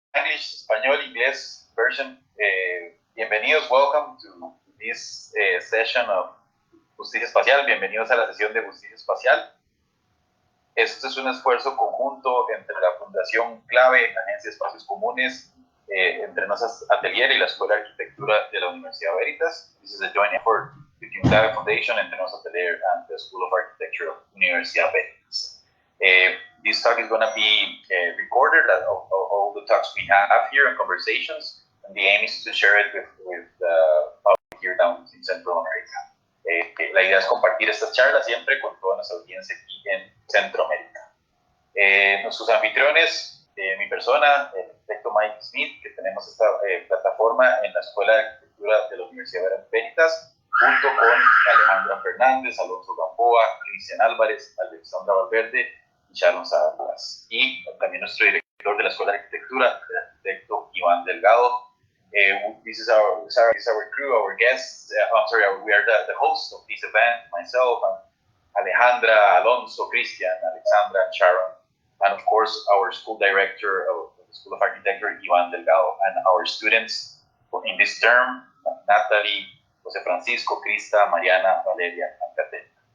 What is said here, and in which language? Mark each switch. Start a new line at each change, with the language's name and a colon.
English: Spanish,
Spanish: español, inglés
English: version.
Spanish: Bienvenidos,
English: welcome to this session of Justicia Espacial.
Spanish: Bienvenidos a la sesión de Justicia Espacial. Esto es un esfuerzo conjunto entre la Fundación Clave, Agencia de Espacios Comunes, entre nosas Atelier y la Escuela de Arquitectura de la Universidad Veritas.
English: This is a joint effort between Clave Foundation, entre nos Atelier, and the School of Architecture of Universidad Veritas. This talk is going to be recorded, all the talks we have here and conversations, and the aim is to share it with the public here down in Central America.
Spanish: La idea es compartir estas charlas siempre con toda nuestra audiencia aquí en Centroamérica. Nuestros anfitriones, mi persona, el arquitecto Mike Smith, que tenemos esta plataforma en la Escuela de Arquitectura de la Universidad Veritas, junto con Alejandra Fernández, Alonso Gamboa, Cristian Álvarez, Alexandra Valverde y Sharon Salas. Y también nuestro director de la Escuela de Arquitectura, el arquitecto Iván Delgado.
English: This is our crew, our guests. We are the hosts of this event, myself, and Alejandra, Alonso, Cristian, Alexandra, and Sharon, and of course our school director of the School of Architecture, Iván Delgado, and our students in this term, Natalie, Jose Francisco, Krista, Mariana, Valeria, and Caterina.